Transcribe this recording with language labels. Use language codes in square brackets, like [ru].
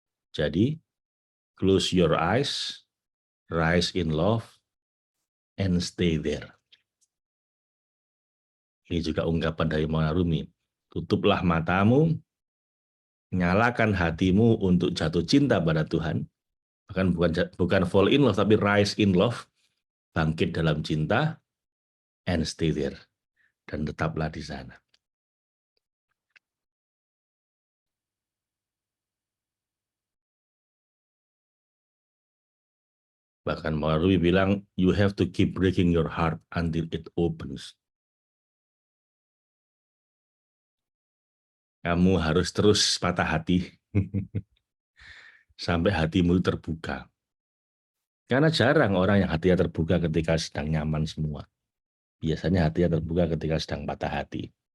[en] Jadi, close your eyes, rise in love, and stay there. [id] Ini juga ungkapan dari Maulana Rumi. Tutuplah matamu, nyalakan hatimu untuk jatuh cinta pada Tuhan. Bukan [en] fall in love, [id] tapi [en] rise in love, [id] bangkit dalam cinta, [en] and stay there. [id] Dan tetaplah di sana. Bahkan Maulana Rumi bilang, [en] you have to keep breaking your heart until it opens. [id] Kamu harus terus patah hati sampai hatimu terbuka. Karena jarang orang yang hatinya terbuka ketika sedang nyaman semua. Biasanya hatinya terbuka ketika sedang patah hati.